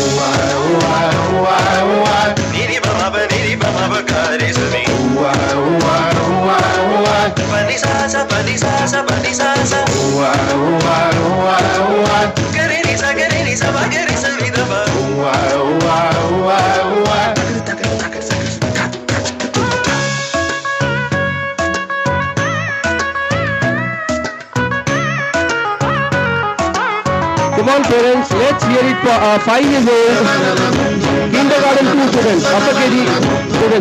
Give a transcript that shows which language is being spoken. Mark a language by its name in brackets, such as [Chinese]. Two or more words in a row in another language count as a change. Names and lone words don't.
[English] Niri baba ba niri baba ba kare sami Pani sa sa pani sa sa pani sa sa Gare ni sa ba gare sa mi da ba Come on, parents. Let's hear it for 5 years old. Kindergarten 2 students, upper KG students.